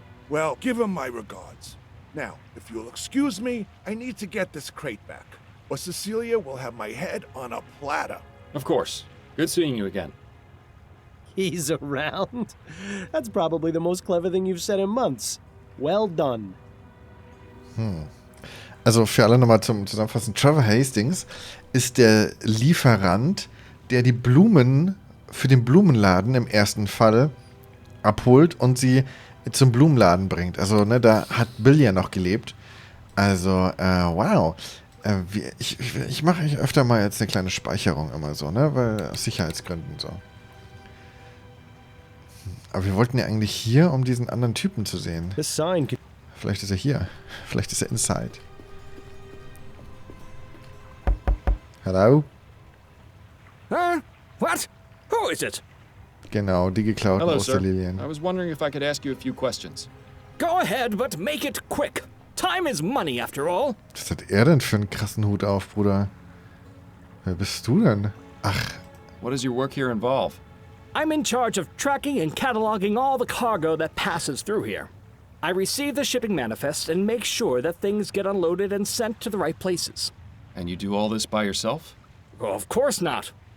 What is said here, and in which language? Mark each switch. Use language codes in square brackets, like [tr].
[en] Well, give him my regards. Now, if you'll excuse me, I need to get this crate back, or Cecilia will have my head on a platter. Of course. Good seeing you again. He's around? That's probably the most clever thing you've said in months. Well done. [de] Also für alle nochmal zum Zusammenfassen. Trevor Hastings ist der Lieferant, der die Blumen für den Blumenladen im ersten Fall abholt und sie zum Blumenladen bringt. Also, ne, da hat Bill ja noch gelebt. Also, wow. Ich mache öfter mal jetzt eine kleine Speicherung immer so, ne, weil aus Sicherheitsgründen so. Aber wir wollten ja eigentlich hier, um diesen anderen Typen zu sehen. Vielleicht ist er hier. Vielleicht ist er inside. [en] Hello? Huh? What? Who is it? [de] Genau, die geklauten [en] Hello, sir. [de] Osterlilien. [en] I was wondering if I could ask you a few questions. Go ahead, but make it quick. Time is money, after all. [de] Was hat er denn für einen krassen Hut auf, Bruder? Wer bist du denn? Ach. [en] What does your work here involve? I'm in charge of tracking and cataloging all the cargo that passes through here. I receive the shipping manifests and make sure that things get unloaded and sent to the right places. And you do all this by yourself? Well, of course not.